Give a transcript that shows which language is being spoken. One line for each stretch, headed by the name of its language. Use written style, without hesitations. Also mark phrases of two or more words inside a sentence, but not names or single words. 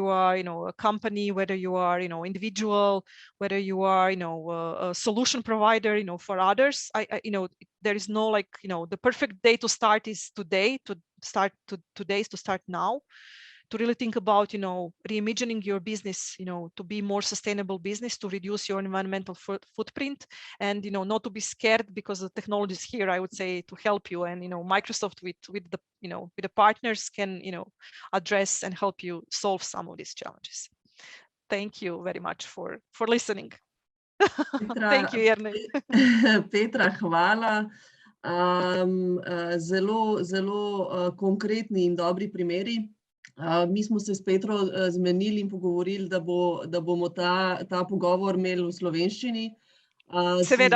English: are, a company, whether you are, individual, whether you are, a solution provider, for others, there is no like, the perfect day to start is today, to start now, to really think about, reimagining your business, to be more sustainable business, to reduce your environmental footprint, and, not to be scared, because the technology is here, I would say, to help you. And, Microsoft with the partners can, address and help you solve some of these challenges. Thank you very much for listening. Petra, Thank you, Jernej.
Slovenian: Petra, hvala. Zelo konkretni in dobri primeri. Mi smo se s Petro zmenili in pogovorili, da bomo ta pogovor imeli v slovenščini. Seveda.